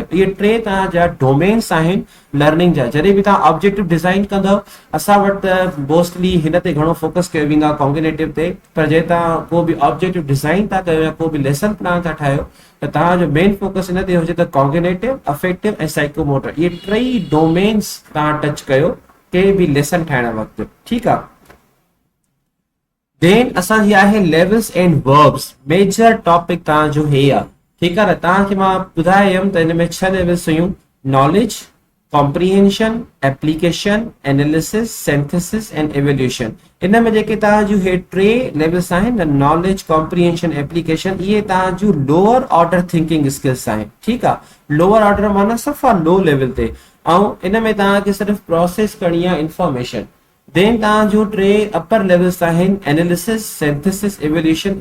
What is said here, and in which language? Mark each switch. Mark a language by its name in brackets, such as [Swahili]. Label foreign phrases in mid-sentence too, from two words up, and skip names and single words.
[Sindhi] इहे 3 तव्हांजा डोमेन्स आहिनि लर्निंग जा। जॾहिं बि तव्हां [English] objective design [Sindhi] कंदव, असां वटि त मोस्टली हिन ते घणो फोकस कयो वेंदो आहे, कॉग्निटिव ते, पर जे तव्हां को बि [English] objective design [Sindhi] था कयो या को बि [English] lesson plan [Sindhi] था ठाहियो, त तव्हांजो [English] main focus [Sindhi] हिन ते हुजे त [English] cognitive, affective [Sindhi] ऐं साइकोमोटर, इहे 3 डोमेन्स तव्हां टच कयो कंहिं बि लेसन ठाहिण वक़्तु। ठीकु आहे, देन असांजी आहे [English] levels and verbs. major topic [Sindhi] तव्हांजो हे आहे। ठीकु आहे न, तव्हांखे मां ॿुधायमि त हिन में 6 लेवल्स हुयूं: [English] knowledge, comprehension, application, analysis, synthesis and evaluation. इन में जेके तव्हांजूं हे 3 लेवल्स आहिनि न, knowledge, comprehension, application, इहे तव्हांजूं lower order thinking skills आहिनि। ठीकु आहे, lower order माना सफ़ा लो लेवल ते, ऐं इन में तव्हांखे सिर्फ़ु प्रोसेस करणी आहे इंफॉर्मेशन। देन तव्हांजूं 3 upper levels आहिनि analysis, synthesis, evaluation.